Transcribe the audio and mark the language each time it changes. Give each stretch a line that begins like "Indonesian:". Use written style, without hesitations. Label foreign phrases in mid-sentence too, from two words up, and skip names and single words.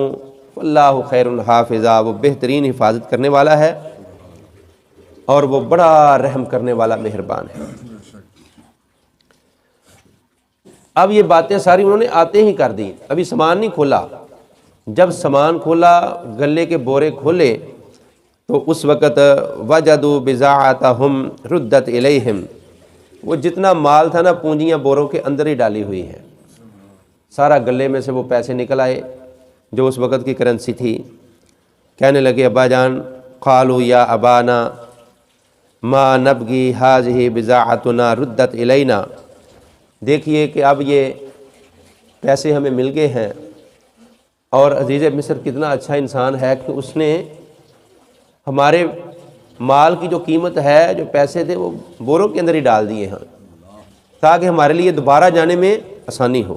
Arabic: فالله خير حافظا,
Hindi: वो बेहतरीन हिफाजत करने वाला है और वो बड़ा रहम करने वाला मेहरबान है। अब ये बातें सारी उन्होंने आते ही कर दी, अभी सामान नहीं खोला। जब सामान खोला, गले के बोरे खोले, तो उस वक़्त
Arabic: وجدوا بضاعتهم ردت إليهم,
Hindi: वो जितना माल था ना, पूंजियाँ बोरों के अंदर ही डाली हुई हैं। सारा गले में से वो पैसे निकल आए जो उस वक़्त की करेंसी थी। कहने लगे अब्बा जान,
Arabic: قالوا يا أبانا ما نبغي هذه بضاعتنا ردت إلينا.
Hindi: देखिए कि अब ये पैसे हमें मिल गए हैं, और अजीज़ मिस्र कितना अच्छा इंसान है कि उसने हमारे माल की जो कीमत है, जो पैसे थे, वो बोरों के अंदर ही डाल दिए हैं ताकि हमारे लिए दोबारा जाने में आसानी हो।